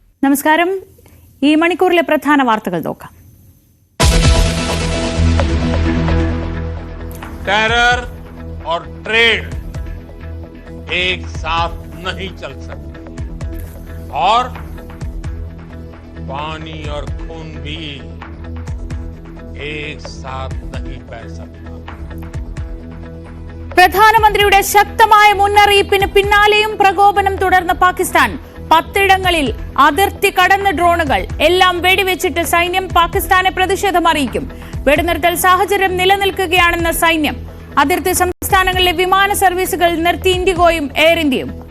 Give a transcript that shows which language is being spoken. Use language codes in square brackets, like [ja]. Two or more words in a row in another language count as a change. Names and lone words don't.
[ml] നമസ്കാരം. ഈ മണിക്കൂറിലെ പ്രധാന വാർത്തകൾ നോക്കാം. [hi] टेरर और ट्रेड एक साथ नहीं चल सकते और पानी और खून भी एक साथ नहीं बह सकता. [ml] പ്രധാനമന്ത്രിയുടെ ശക്തമായ മുന്നറിയിപ്പിന് പിന്നാലെയും പ്രകോപനം തുടർന്ന പാകിസ്ഥാൻ 10 ഇടങ്ങളിൽ അതിർത്തി കടന്ന ഡ്രോണുകൾ എല്ലാം വെടിവെച്ചിട്ട് സൈന്യം പാകിസ്ഥാനെ പ്രതിഷേധം അറിയിക്കും. വെടിനിർത്തൽ സാഹചര്യം നിലനിൽക്കുകയാണെന്ന് സൈന്യം. അതിർത്തി സംസ്ഥാനങ്ങളിലെ വിമാന സർവീസുകൾ നിർത്തി ഇൻഡിഗോയും എയർ ഇന്ത്യയും.